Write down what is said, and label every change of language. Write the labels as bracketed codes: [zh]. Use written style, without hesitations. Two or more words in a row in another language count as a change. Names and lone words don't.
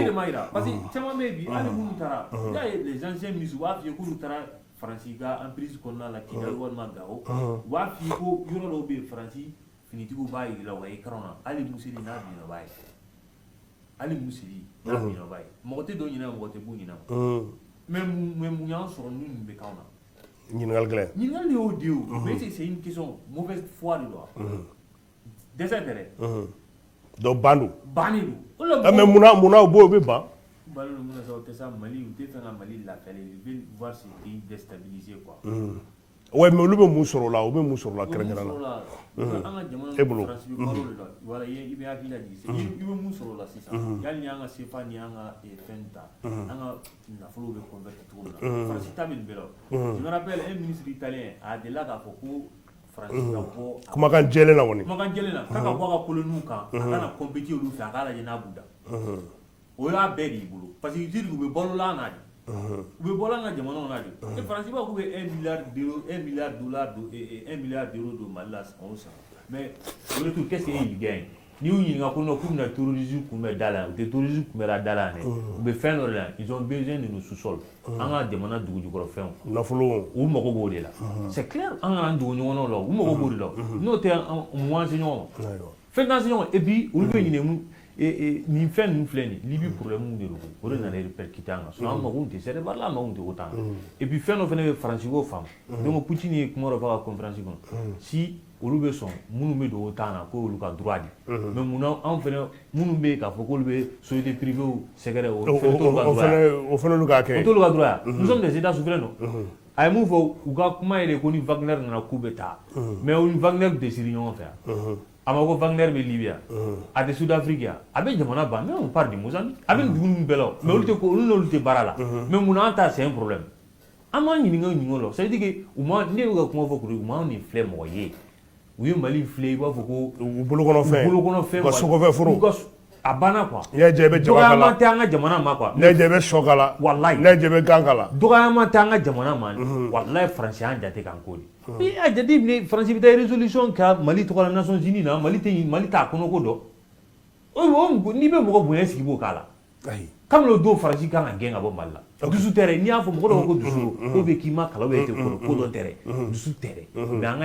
[bm] o se de ma yira parce que caman bɛ yen bi hali minnu taara y'a ye [fr] les anciens ministres [bm] u b'a f'i ye k'olu taara Faransi ka emprise kɔnɔna la Kidali walima Gao u b'a f'i ye ko yɔrɔ dɔw bɛ yen Faransi finitigiw b'a yir'i la wa écran na hali Museli n'a binna o b'a ye hali Museli n'a binna o b'a ye mɔgɔ tɛ dɔ ɲinɛ mɔgɔ tɛ bɔ ɲinɛ mais mun y'an sɔrɔ ni nin bɛ k'anw na ɲininkali gɛlɛn ɲininkali de y'o de ye o mais [fr] c'est une question mauvaise foi [bm] de don dɛsɛ tɛ dɛ donc ban don bannen don o la mais munna o b'o bɛ ban bannen don mun na sa o tɛ sa Mali u tɛ fɛ ka Mali lafiyalen [fr] ils veulent voir ce pays déstabilisé quoi [bm] ouais mais olu bɛ mun sɔrɔ o la u bɛ mun sɔrɔ o la kɛrɛnkɛrɛnnen la an ka jamana e bolo Faransi bɛ balo de la voilà i bɛ hakili lajigi i bɛ mun sɔrɔ o la sisan yali ni an ka CFA ni an ka fɛn ta an ka nafolo bɛ convertir cogo min na Faransi ta bɛ nin bɛɛ la [fr] je me rappelle un ministre italien [bm] a delila k'a fɔ ko Faransi ka bɔ kumakan jɛlen na kɔni kumakan jɛlen na k'a ka bɔ a ka colonies kan a kana compéter olu fɛ a k'a lajɛ n'a b'u da o y'a bɛɛ de y'i bolo parce que u bɛ balola n'a de u bɛ bɔla an ka jamanaw na de Faransi b'a fɔ k'u bɛ 1 [fr] milliard d'euros [bm] don Mali la san o san mais o de tout [fr] qu'est-ce qu'ils gagnent [bm] n'i y'u ɲininka ko non k'u bɛna terrorisme kunbɛn da la yan u tɛ terrorisme kunbɛnla da la yan dɛ u bɛ fɛn dɔ de la [fr] ils ont besoin de nos sous-sols [bm] an ka jamana dugujukɔrɔfɛnw nafolo u mago b'o de la [fr] c'est clair [bm] an kana dogo ɲɔgɔnnaw la u mago b'o de la n'o tɛ mun an se ɲɔgɔn ma fɛn t'an se ɲɔgɔn [fr] et puis [bm] olu bɛ ɲinɛ mun nin fɛn ninnu filɛ nin Libi problème de don o de nana répercuter an kan sinon an mago tɛ Sɛnɛgali la an mago tɛ o t'an na [fr] et puis [bm] fɛn dɔ fana bɛ Faransi ko faamu donc Poutine ye kuma dɔ fɔ a ka conférence kɔnɔ si olu bɛ sɔn minnu bɛ don o t'an na ko olu ka droit di mais munna anw fana minnu bɛ yen k'a fɔ k'olu bɛ [fr] société privée [bm] sɛgɛrɛ o fɛnɛ t'olu ka droit ye o fana olu k'a kɛ o t'olu ka droit ye [fr] nous sommes des états souverains [bm] non a ye mun fɔ u ka kuma ye de ko ni Wagner nana k'u bɛ taa mais o ni Wagner tɛ siri ɲɔgɔn fɛ yan a ma ko Wagner bɛ Libye a tɛ Sud-Afrique yan a bɛ jamana ban mais [fr] on parle de [bm] Mozambique a bɛ nin dugu ninnu bɛɛ la mais olu n'olu tɛ baara la mais munna an ta [fr] c'est un problème [bm] an m'an ɲininka la [fr] ça veut dire que [bm] u ma ne bɛ ka kuma fɔ kuru u ma nin filɛ mɔgɔ ye u ye Mali filɛ i b'a fɔ ko u bolokɔnɔfɛn ka sokɔfɛn foro a banna quoi n'i y'a jɛ i bɛ jaba k'a la dɔgɔyama tɛ an ka jamana ma quoi n'i y'a jɛ i bɛ sɔ k'a la walayi n'i y'a jɛ i bɛ gan k'a la dɔgɔyama tɛ an ka jamana ma walayi Faransi y'an jate k'an ko de i y'a jateminɛ Faransi bɛ taa résolution kɛ Mali tɔgɔ la Nations Unies na Mali t'a kɔnɔ ko dɔn n'i bɛ mɔgɔ bonya sigi b'o k'a la kabini o don Faransi kan ka gɛn ka bɔ Mali la dusu tɛ dɛ n'i y'a fɔ mɔgɔ dɔw ko dusu ko bɛ k'i ma kalan bɛ tɛ kɔrɔ ko dɔn tɛ dɛ dusu tɛ dɛ mais an ka